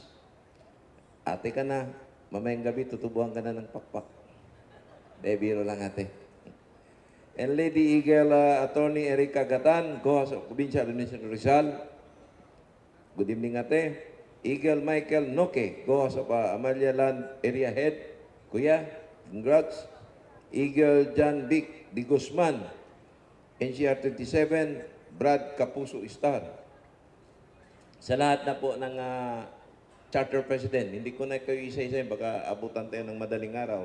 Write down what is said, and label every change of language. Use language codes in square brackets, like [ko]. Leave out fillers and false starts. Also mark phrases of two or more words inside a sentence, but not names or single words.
[tl] Ate ka na, mamayang gabi tutubuhan ka na ng pakpak. Biro lang ate. [en] And Lady Eagle, Attorney Erica Gatan, Goas, Provincial Administration Rizal. Good evening ate. Eagle Michael Noke, Goas of Amalia Land Area Head. [tl] Kuya, congrats. Eagle John Vic Di Guzman, NCR 27, Brad Kapuso Star. Sa lahat na po ng charter president, hindi ko na kayo isa-isa, baka abutan tayo ng madaling araw.